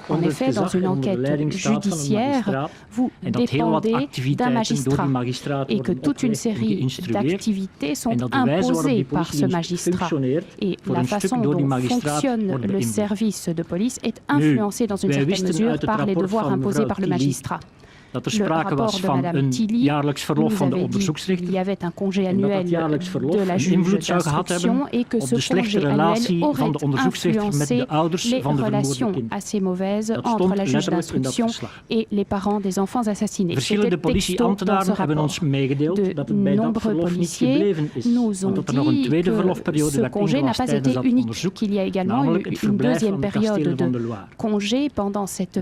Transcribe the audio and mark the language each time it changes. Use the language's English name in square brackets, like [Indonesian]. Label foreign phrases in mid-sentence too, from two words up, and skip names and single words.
[French] En effet, dans une enquête judiciaire, vous dépendez d'un magistrat et que toute une série d'activités sont imposées par ce magistrat. Et la façon dont fonctionne le service de police est influencée dans une certaine mesure par les devoirs imposés par le magistrat. [Dutch] dat er sprake was van een jaarlijks verlof van de onderzoeksrichter en dat jaarlijks verlof een invloed zou gehad hebben op de slechte relatie van de onderzoeksrichter met de ouders van de vermoorde kinderen. Dat stond letterlijk in dat verslag. Verschillende politieambtenaren hebben ons meegedeeld dat het bij dat verlof niet gebleven is, want dat er nog een tweede verlofperiode d'actief was tijdens dat onderzoek, namelijk het verblijf van het kasteel van de Loire.